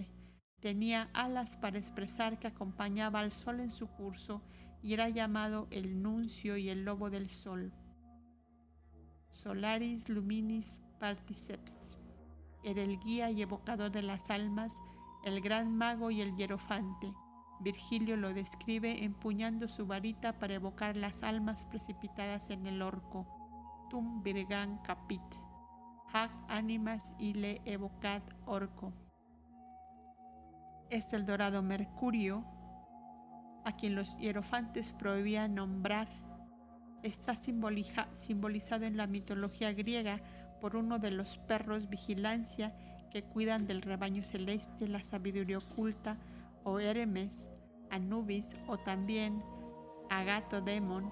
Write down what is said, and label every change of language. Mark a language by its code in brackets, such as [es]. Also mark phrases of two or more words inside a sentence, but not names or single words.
[es] Tenía alas para expresar que acompañaba al Sol en su curso y era llamado el nuncio y el lobo del Sol. [la] Solaris Luminis Particeps. [es] Era el guía y evocador de las almas, el gran mago y el hierofante. Virgilio lo describe empuñando su varita para evocar las almas precipitadas en el orco. [la] Tum virgan capit. Hac animas ille evocat orco. [es] Es el dorado Mercurio, a quien los hierofantes prohibían nombrar. Está simbolizado en la mitología griega por uno de los perros vigilancia que cuidan del rebaño celeste, la sabiduría oculta, o Hermes, Anubis, o también Agathodemon.